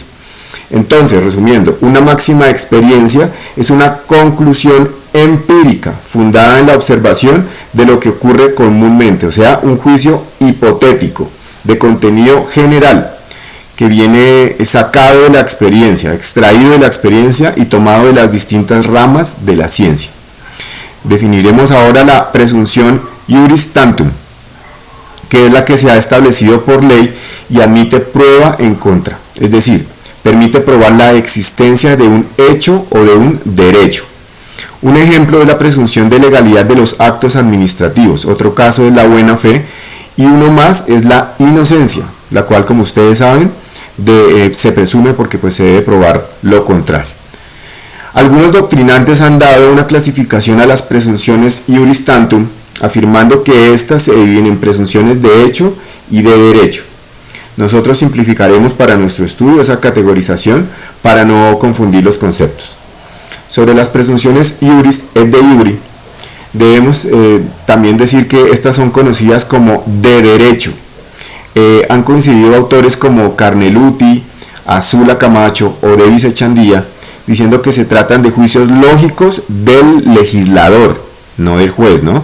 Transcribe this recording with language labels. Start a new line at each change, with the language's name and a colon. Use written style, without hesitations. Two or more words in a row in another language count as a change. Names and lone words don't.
Spanish: Entonces, resumiendo, una máxima de experiencia es una conclusión empírica, fundada en la observación de lo que ocurre comúnmente, o sea, un juicio hipotético, de contenido general, que viene sacado de la experiencia, extraído de la experiencia y tomado de las distintas ramas de la ciencia. Definiremos ahora la presunción
Latin: iuris tantum,
Spanish: que es la que se ha establecido por ley y admite prueba en contra. es decir, permite probar la existencia de un hecho o de un derecho. Un ejemplo es la presunción de legalidad de los actos administrativos, otro caso es la buena fe y uno más es la inocencia, la cual, como ustedes saben, se presume porque pues, se debe probar lo contrario. Algunos doctrinantes han dado una clasificación a las presunciones
Latin: iuris tantum,
Spanish: afirmando que éstas se dividen en presunciones de hecho y de derecho. Nosotros simplificaremos para nuestro estudio esa categorización para no confundir los conceptos. Sobre las presunciones
Latin: iuris et de iure,
Spanish: debemos también decir que estas son conocidas como de derecho. Han coincidido autores como Carneluti, Azula Camacho o Davis Echandía, diciendo que se tratan de juicios lógicos del legislador, no del juez, ¿no?